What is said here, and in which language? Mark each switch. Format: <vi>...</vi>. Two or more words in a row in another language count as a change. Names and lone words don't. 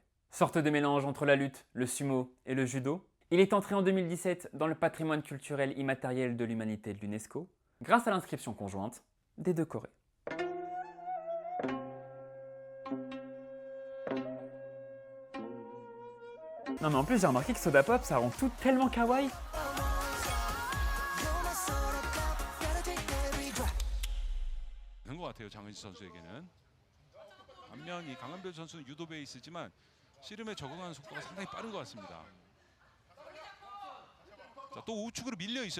<fr>Sorte de mélange entre la lutte, le sumo et le judo, il est entré en 2017 dans le patrimoine culturel immatériel de l'humanité de l'UNESCO, grâce à l'inscription conjointe des deux Corées. Non mais en plus j'ai remarqué que Soda Pop ça rend tout tellement kawaii.</fr> <ko>것 같아요. 장은지 선수에게는. 반면 이 강한별 선수는 유도 베이스지만 씨름에 적응하는 속도가 상당히 빠른 것 같습니다. 자, 또 우측으로 밀려 있어요.</ko>